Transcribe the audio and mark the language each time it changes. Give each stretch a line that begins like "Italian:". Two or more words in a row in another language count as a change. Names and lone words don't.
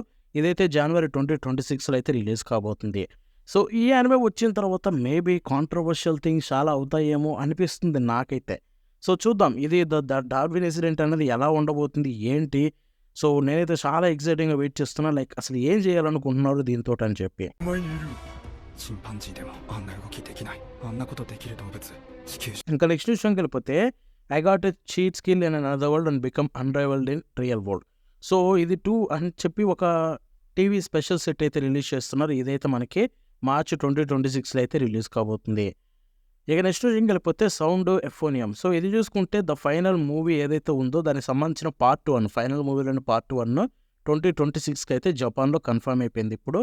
Telugu: ఇదైతే జనవరి 2026లో అయితే రిలీజ్ కాబోతుంది. సో ఈ యానిమే వచ్చిన తర్వాత
English: maybe controversial things
Telugu: చాలా అవుతాయేమో అనిపిస్తుంది నాకైతే. సో చూద్దాం ఇది ద డార్విన్ ఇన్సిడెంట్ అనేది ఎలా ఉండబోతుంది ఏంటి. సో నేనైతే చాలా
English: exciting wait
Telugu: చేస్తున్నా, లైక్ అసలు ఏం చేయాలనుకుంటున్నారు దీంతో అని చెప్పి.
Japanese: お前にいるチンパンジーでもあんな動きできないあんなことできる動物地球
Telugu: ఇంకా నెక్స్ట్ విషయంకి వెళ్ళిపోతే ఐ గాట్ ఎ చీట్ స్కిల్ ఇన్ అనదర్ వరల్డ్ అండ్ బికమ్ అన్రైవల్డ్ ఇన్ రియల్ వరల్డ్. సో ఇది 2 అని చెప్పి ఒక
English: TV special set
Telugu: అయితే రిలీజ్ చేస్తున్నారు. ఇదైతే మనకి మార్చ్ 2026లో అయితే రిలీజ్ కాబోతుంది. ఇక నెక్స్ట్ విషయంకి వెళ్ళిపోతే సౌండ్ ఎఫోనియం. సో ఇది చూసుకుంటే
English: the final movie
Telugu: ఏదైతే ఉందో దానికి సంబంధించిన పార్ట్ 1, ఫైనల్ మూవీలోని పార్ట్ 1 2026కి అయితే జపాన్లో కన్ఫర్మ్ అయిపోయింది ఇప్పుడు.